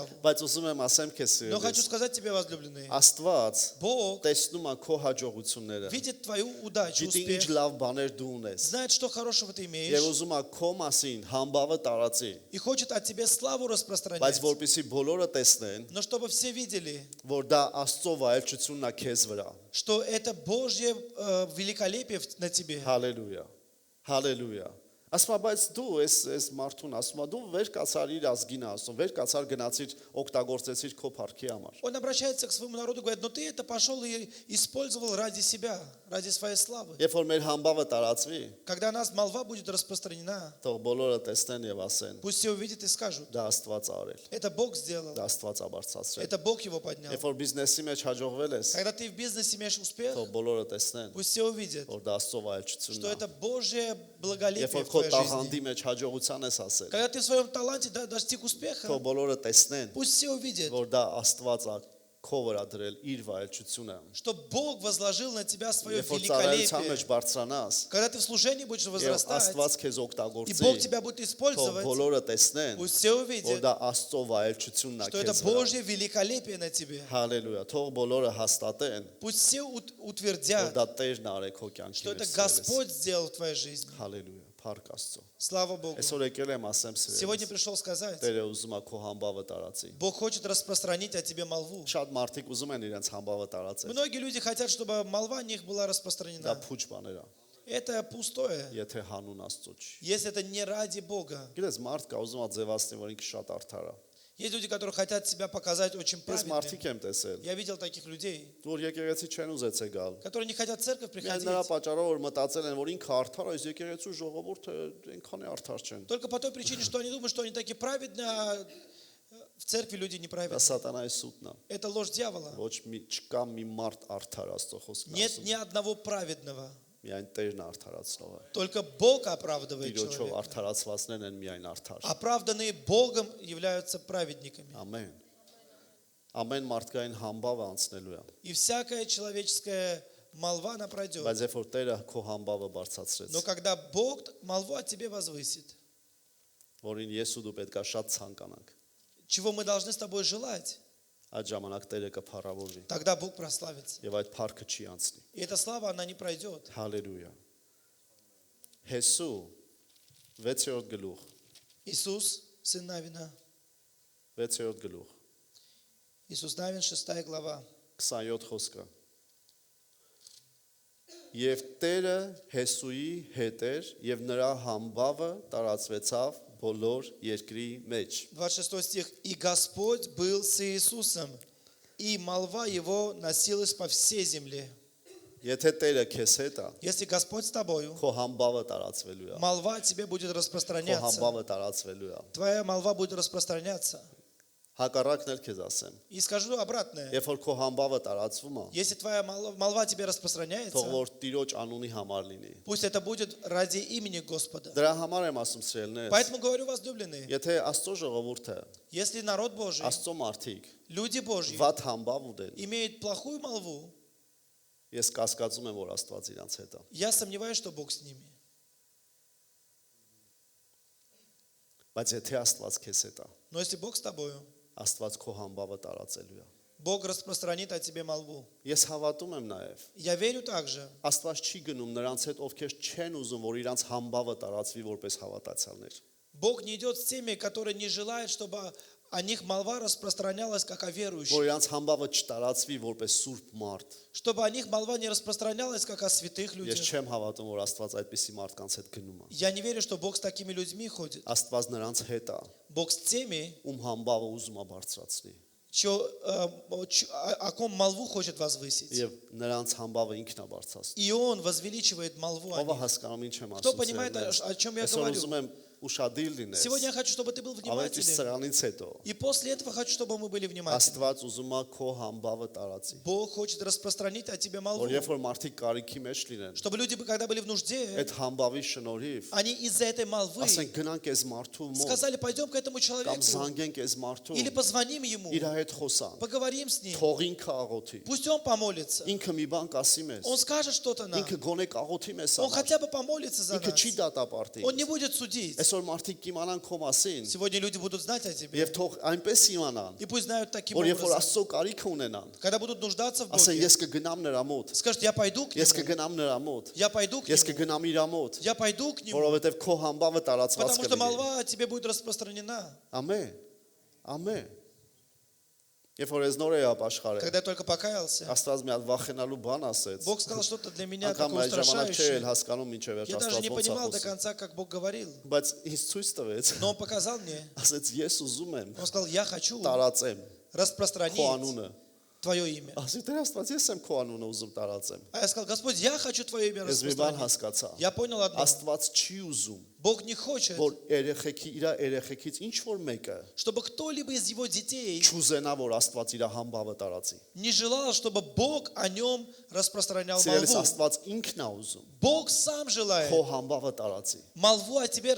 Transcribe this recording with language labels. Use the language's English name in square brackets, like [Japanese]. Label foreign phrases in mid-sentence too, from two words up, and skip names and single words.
[Armenian] Բայց ուզում եմ ասեմ քեզ [Russian] Но хочу [Armenian] սիրելիս, [Russian] сказать тебе, возлюбленные, [Armenian] Աստված [Russian] Бог [Armenian] տեսնում է քո հաջողությունները, [Russian] видит твою удачу, [Armenian] գիտի ինչ [Russian] успех, [Armenian] լավ բաներ դու ունես, [Russian] знает, что хорошего ты [Armenian] եւ [Russian] имеешь, [Armenian] ուզում է քո մասին համբավը տարածի, [Russian] и хочет от тебя славу [Armenian] բայց [Russian] распространять. [Armenian] որպեսզի բոլորը տեսնեն, [Russian] Но чтобы все видели, [Armenian] որ դա Աստծո վայելչությունն է քեզ վրա։ [Russian] что это Божье великолепие на тебе. [Armenian] Հալելույա։ Հալելույա։ Ասում եմ, բայց դու ես մարդուն ասում եմ, դու վեր կացար իր ազգին ասում, վեր կացար գնացիր օգտագործեցիր քո փառքի համար։ [Russian] Он обращается к своему народу и говорит, но ты это пошел и использовал ради себя, ради своей славы. [Armenian] Երբ որ մեր համբավը տարածվի, [Russian] Когда нас молва будет распространена, [Armenian] թող բոլորը տեսնեն եւ ասեն. [Russian] пусть все увидят и скажут, [Armenian] Դա Աստված արել, [Russian] это Бог сделал, [Armenian] դա Աստված ա բարձրացրել։ [Russian] это Бог его поднял. [Armenian] Երբ որ բիզնեսի մեջ հաջողվել ես, [Russian] Когда ты в бизнесе имеешь успех, [Armenian] թող բոլորը տեսնեն, [Russian] пусть все увидят, [Armenian] որ դա Աստծո վայելչությունն [Russian] что [Armenian] է։ [Russian] это Божье [Armenian] Երբ [Russian] благолепие [Armenian] որ [Russian] в [Armenian] քո [Russian] твоей жизни. [Armenian] տաղանդի մեջ հաջողության ես ասել, [Russian] Когда ты в своем таланте достиг успеха, [Armenian] թող բոլորը տեսնեն, [Russian] пусть все увидят, [Armenian] որ դա Աստված ա քո վրա դրել իր վայելչությունը։ [Russian] что Бог возложил на тебя свое [Armenian] Երբ որ ծառայության մեջ [Russian] великолепие. [Armenian] բարձրանաս, [Russian] Когда ты в служении будешь [Armenian] եւ [Russian] возрастать, [Armenian] Աստված քեզ [Russian] и Бог [Armenian] օգտագործի, [Russian] тебя будет [Armenian] թող [Russian] использовать, [Armenian] բոլորը տեսնեն, [Russian] пусть все [Armenian] որ [Russian] увидят, [Armenian] դա Աստծո վայելչությունն է [Russian] что это [Armenian] քեզ վրա։ [Russian] Божье великолепие на тебе. [Armenian] Հալելույա, թող բոլորը հաստատեն, [Russian] Пусть все [Armenian] որ [Russian] утвердят, [Armenian] դա Տերն արե քո կյանքի [Russian] что это [Armenian] մեջ։ [Russian] Господь сделал в твоей жизни. [Armenian] Հալելույա, փառք Աստծո։ [Russian] Слава Богу. [Armenian] Այսօր եկել եմ ասեմ [Russian] Сегодня [Armenian] սիրելիս, [Russian] пришел сказать, [Armenian] Տերը ուզում է քո համբավը տարածի։ [Russian] Бог хочет распространить о тебе молву. [Armenian] Շատ մարդիկ ուզում են իրենց համբավը տարածել։ [Russian] Многие люди хотят, чтобы молва о них была [Armenian] Դա [Russian] распространена. [Armenian] փուչ բաներ է, [Russian] Это пустое, [Armenian] եթե հանուն Աստծո չի։ [Russian] если это не ради Бога. [Armenian] Գիտես, մարդ կա ուզում է ձևացնի, որ ինքը շատ արդար է։ [Russian] Есть люди, которые хотят себя показать очень [Armenian] Ես [Russian] правильными. [Armenian] մարդիկ եմ տեսել, [Russian] Я видел таких людей, [Armenian] որ եկեղեցի չեն ուզեցել գալ։ [Russian] которые не хотят в церковь [Armenian] Միայն [Russian] приходить. [Armenian] նրա պատճառով որ մտածել են, որ ինքը արդար է, իսկ եկեղեցու ժողովուրդը այնքան է արդար չեն։ [Russian] Только по той причине, что они думают, что они такие праведные, а в церкви люди [Armenian] Դա [Russian] неправедные. [Armenian] սատանայի սուտն է։ [Russian] Это ложь дьявола. [Armenian] Ոչ մի չկա մի մարդ արդար Աստծո խոսքն [Russian] Нет [Armenian] ասում։ [Russian] ни одного праведного. [Armenian] Միայն Տերն է արդարացնողը։ [Russian] Только Бог оправдывает [Armenian] Տիրոջով [Russian] человека. [Armenian] արդարացվածներն են միայն արդար։ [Russian] Оправданные Богом являются праведниками. [Armenian] Ամեն։ Ամեն մարդկային համբավը անցնելու է։ [Russian] И всякая человеческая молва, она пройдет. [Armenian] Բայց երբ որ Տերը քո համբավը բարձրացրեց, [Russian] Но когда Бог молву о тебе возвысит, [Armenian] որին ես ու դու պետքա շատ ցանկանանք, [Russian] чего мы должны с тобой желать, [Armenian] այդ ժամանակ Տերը կփառավորվի [Russian] тогда Бог прославится. [Armenian] եւ այդ փառքը չի անցնի։ [Russian] И эта слава, она не пройдет. [Armenian] Հալելույա։ Հեսու 6-րդ գլուխ, [Russian] Иисус, сын Навина. [Armenian] 6-րդ գլուխ, [Russian] Иисус Навин, 6 глава. [Armenian] 27 խոսքը։ Եվ Տերը Հեսուի հետ էր եւ նրա համբավը տարածվեցավ բոլոր երկրի մեջ։ [Russian] 26 стих. «И Господь был с Иисусом, и молва его носилась по всей земле». [Armenian] Եթե Տերը քեզ հետ է, [Russian] Если Господь с тобою, [Armenian] քո համբավը տարածվելու է։ [Russian] молва о тебе будет [Armenian] Քո [Russian] распространяться. [Armenian] համբավը տարածվելու է։ [Russian] Твоя молва будет распространяться. [Armenian] Հակառակն էլ քեզ ասեմ։ [Russian] И скажу обратное. [Armenian] Երբ որ քո համբավը տարածվում է, [Russian] Если твоя молва о тебе [Armenian] թող [Russian] распространяется, [Armenian] որ Տիրոջ անունի համար լինի։ [Russian] пусть это будет ради имени Господа. [Armenian] Դրա համար եմ ասում սիրելիներ, [Russian] Поэтому говорю, возлюбленные, [Armenian] եթե Աստծո ժողովուրդը, [Russian] если народ Божий, [Armenian] Աստծո մարդիկ [Russian] люди Божьи, [Armenian] վատ համբավ ունեն, [Russian] имеют плохую молву, [Armenian] ես կասկածում եմ, որ Աստված իրանց հետ է։ [Russian] я сомневаюсь, что Бог с ними. [Armenian] Բայց եթե Աստված քեզ հետ է, [Russian] Но если Бог с тобою, [Armenian] Աստված քո համբավը տարածելու է։ [Russian] Бог распространит о тебе молву. [Armenian] Ես հավատում եմ նաև, [Russian] Я верю также, [Armenian] Աստված չի գնում նրանց հետ, ովքեր չեն ուզում, որ իրանց համբավը տարածվի որպես հավատացյալներ։ [Russian] Бог не идет с теми, которые не желают, чтобы о них молва распространялась, как о [Armenian] Որ [Russian] верующих. [Armenian] իրանց համբավը չտարածվի որպես սուրբ մարդ։ [Russian] Чтобы о них молва не распространялась, как о святых [Armenian] Ես [Russian] людях. [Armenian] չեմ հավատում, որ Աստված այդպիսի մարդկանց հետ гնում է։ [Russian] Я не верю, что Бог с такими людьми ходит. [Armenian] Աստված նրանց հետ է, [Russian] Бог с теми, [Armenian] ում համբավը ուզում է բարձրացնի։ [Russian] о ком молву хочет возвысить. [Armenian] Եվ նրանց համբավը ինքն է բարձրացնում։ [Russian] И Он возвеличивает молву о [Armenian] Ո՞վ է [Russian] них. [Armenian] հասկանում ինչ եմ [Russian] Кто [Armenian] ասում։ [Russian] понимает, [Armenian] սիրելիներ։ [Russian] о чем я [Armenian] Այսօր [Russian] говорю? [Armenian] ուզում եմ ուշադիր լինես։ [Russian] Сегодня я хочу, чтобы ты был [Armenian] Ավետի [Russian] внимателен. [Armenian] սրանից հետո [Russian] И после этого хочу, чтобы мы были внимательны. [Armenian] Աստված ուզում է քո համբավը տարածի։ [Russian] Бог хочет распространить о тебе молву. [Armenian] Որ երբ որ մարդիկ կարիքի մեջ լինեն, [Russian] Чтобы люди, когда были в нужде, [Armenian] այդ համբավի շնորհիվ [Russian] они из-за этой молвы [Armenian] ասենք гնանք այս մարդու մոտ [Russian] сказали, пойдем к этому [Armenian] կամ [Russian] человеку [Armenian] զանգենք այս մարդուն, [Russian] или позвоним ему, [Armenian] իր հետ խոսանք, [Russian] поговорим с ним. [Armenian] թող ինքը աղոթի։ [Russian] Пусть он помолится. [Armenian] Ինքը մի բան կասի մեզ։ [Russian] Он скажет что-то нам. [Armenian] Ինքը գոնե կաղոթի մեզ [Russian] Он [Armenian] համար։ [Russian] хотя бы помолится за [Armenian] Ինքը [Russian] нас. [Armenian] չի դատապարտի։ [Russian] Он не будет судить. [Armenian] Այսօր մարդիկ կիմանան քո մասին [Russian] Сегодня люди будут знать о тебе. [Armenian] եւ թող այնպես իմանան, [Russian] И пусть знают таким [Armenian] որ երբ որ [Russian] образом. [Armenian] Աստծո կարիքը ունենան, [Russian] Когда будут нуждаться в [Armenian] ասեն [Russian] Боге, [Armenian] ես կգնամ նրա մոտ, [Russian] скажут, я пойду к [Armenian] ես [Russian] нему. [Armenian] կգնամ նրա մոտ, [Russian] Я пойду к [Armenian] ես [Russian] нему. [Armenian] կգնամ իր մոտ, [Russian] Я пойду к нему. [Armenian] որովհետեւ քո համբավը տարածված [Russian] Потому что [Armenian] կլինի։ [Russian] молва о тебе будет распространена. [Armenian] Ամեն։ Ամեն։ Երբ որ ես նոր էի ապաշխարել, [Russian] Когда я только покаялся, [Armenian] Աստված մի հատ վախենալու բան ասեց։ [Russian] Бог сказал что-то для меня [Armenian] Անկամ [Russian] такое [Armenian] այդ ժամանակ չէի [Russian] устрашающее. [Armenian] հասկանում ինչև էր [Russian] Я даже не [Armenian] Աստված ոնց է [Russian] понимал до [Armenian] խոսում։ [Russian] конца, как Бог говорил. [Armenian] Բայց ինձ ցույց տվեց, [Russian] Но Он показал мне. [Armenian] ասեց ես ուզում եմ [Russian] Он сказал, я хочу [Armenian] տարածեմ քո [Russian] распространить [Armenian] անունը [Russian] Твое имя. [Armenian] Ասի Տեր Աստված, ես եմ քո անունը уզում տարածեմ։ [Russian] А я сказал: Господь, я хочу Твое имя [Armenian] Ես մի բան [Russian] распространить. [Armenian] հասկացա։ [Russian] Я понял одно. [Armenian] Աստված չի ուզում, [Russian] Бог не хочет, [Armenian] որ երեխեքի իր երեխեքից ինչ որ մեկը [Russian] чтобы кто-либо из его детей [Armenian] չուզենա, որ Աստված իր համբավը տարածի։ [Russian] не желал, чтобы Бог о нем распространял [Armenian] Սիրելիս [Russian] молву. [Armenian] Աստված ինքն է ուզում [Russian] Бог сам желает [Armenian] քո համբավը տարածի, [Russian] молву о тебе